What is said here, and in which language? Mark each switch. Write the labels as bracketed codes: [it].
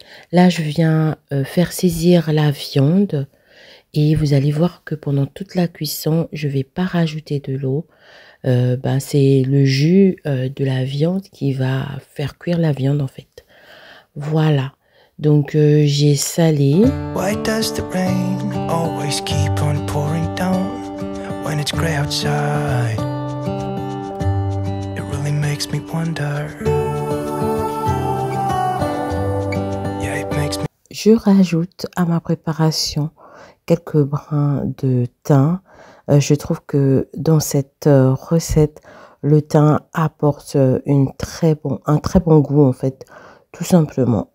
[fr] Là, je viens faire saisir la viande. Et vous allez voir que pendant toute la cuisson, je ne vais pas rajouter de l'eau. C'est le jus de la viande qui va faire cuire la viande en fait. Voilà. Donc j'ai salé. [en] Why does the rain always keep on pouring down when it's gray outside? It really makes me wonder. Yeah, it makes me... [fr] Je rajoute à ma préparation quelques brins de thym. Je trouve que dans cette recette, le thym apporte un très bon goût en fait, tout simplement.